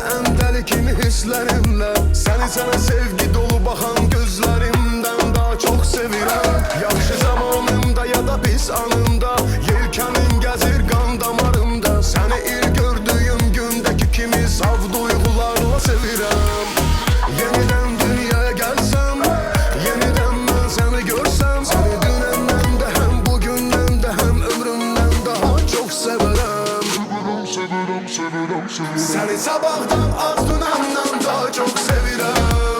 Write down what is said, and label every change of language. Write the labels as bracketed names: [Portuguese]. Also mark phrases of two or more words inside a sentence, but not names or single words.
[Azerbaijani] ən dəli kimi hisslərimlə, səni sənə sevgi dolu baxan gözlərimdən daha çox sevirəm. Yaxşı zamanımda ya da pis anımda, yelkənin gəzir qan damarımda, səni ilk gördüyüm gündəki kimi saf duyğularla sevirəm. [Turkish] Yeniden dünyaya gelsem, yeniden ben seni görsem, seni dünenden de hem bugünden de hem ömrümden daha çok severəm. [Azerbaijani] Seni sabahtan az dünenden daha çok sevirəm.